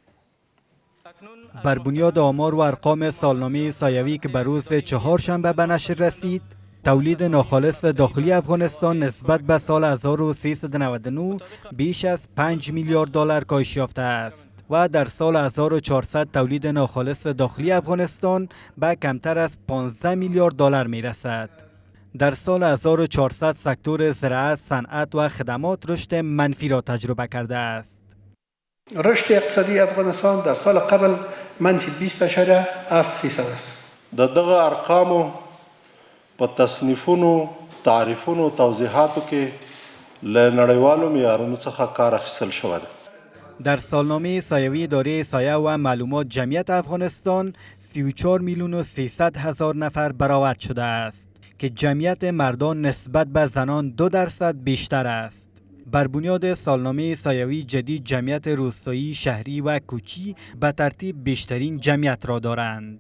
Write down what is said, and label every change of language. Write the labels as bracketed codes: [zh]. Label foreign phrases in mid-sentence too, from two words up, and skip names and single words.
[fa] بر بنیاد آمار و ارقام سالنامه سایوی که بر روز چهارشنبه به نشر رسید، تولید ناخالص داخلی افغانستان نسبت به سال 1399 بیش از $5 میلیارد کاهش یافته است و در سال 1400 تولید ناخالص داخلی افغانستان به کمتر از $15 میلیارد می رسد. در سال 1400 سکتور زراعت، صنعت و خدمات رشد منفی را تجربه کرده است. رشد اقتصادی افغانستان در سال قبل منفی 20.7% است. [ps] دغه ارقامو په تصنیفونو، تعریفونو، توضیحاتو کې له نړیوالو معیارونو څخه کار اخیستل شوی دی. [fa] در سالنامه سایوی اداره سایه و معلومات جمعیت افغانستان 34,300,000 نفر برآورد شده است که جمعیت مردان نسبت به زنان 2% بیشتر است. بر بنیاد سالنامه سایوی جدید جمعیت روستایی، شهری و کوچی به ترتیب بیشترین جمعیت را دارند.